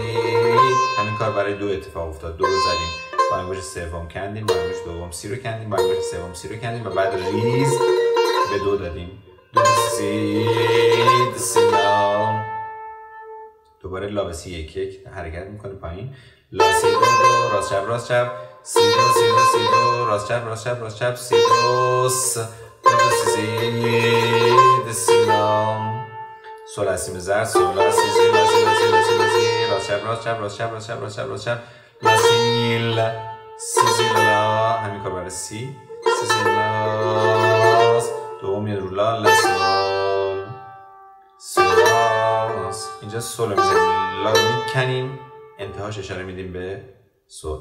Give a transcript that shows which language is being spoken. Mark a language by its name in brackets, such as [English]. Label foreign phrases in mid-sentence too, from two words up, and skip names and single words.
[Persian] همین کار برای دو اتفاق افتاد. دو رو زدیم، با انگشت سوم کندیم، با انگشت دوم سی رو کندیم، با انگشت سوم سی رو کندیم و بعد ریز به دو دادیم. دو سی دو سی لا. دوباره لا به سی یک یک حرکت میکنه پایین. لا سی دو دو. راست چپ راست چپ. سی دو سی دو سی دو. راست چپ راست چپ راست چپ. سی دو س. دو سی دو سی لا. سول اسیم زرد. سول لا سی سی لا سی لا سی لا سی لا سی. راست چپ راست چپ راست چپ راست چپ راست چپ راست چپ. لا سی لا سی سی لا. همین کار برای سی. سی سی لا. دوم میاد رو لا. لا سول سول. اینجا سول رو میزنیم، لا رو میکنیم، انتهاش اشاره میدیم به سول.